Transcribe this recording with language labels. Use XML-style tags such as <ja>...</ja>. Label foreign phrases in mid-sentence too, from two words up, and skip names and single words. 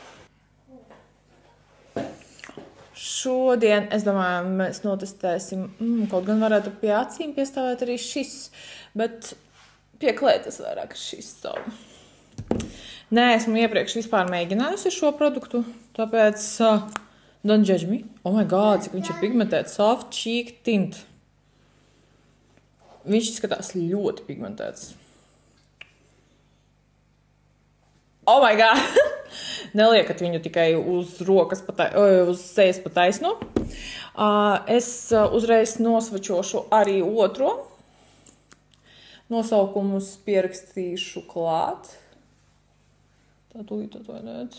<lv>Šodien, es domāju, mēs notestēsim, kaut gan varētu pie acīm piestāvēt arī šis, bet pie klētas vairāk šis savu. Nē, esmu iepriekš vispār mēģinājusi šo produktu, tāpēc</lv> <en>don't judge me. Oh my god,</en> <lv>cik viņš ir pigmentēts. Soft Cheek Tint. Viņš izskatās ļoti pigmentēts.</lv> <en>Oh my god!</en> <lv>Neliekat viņu tikai uz rokas, uz sejas pa taisno. Es uzreiz nosvačošu arī otro. Nosaukumus pierakstīšu klāt. Tā tūlīt atvainojiet.</lv>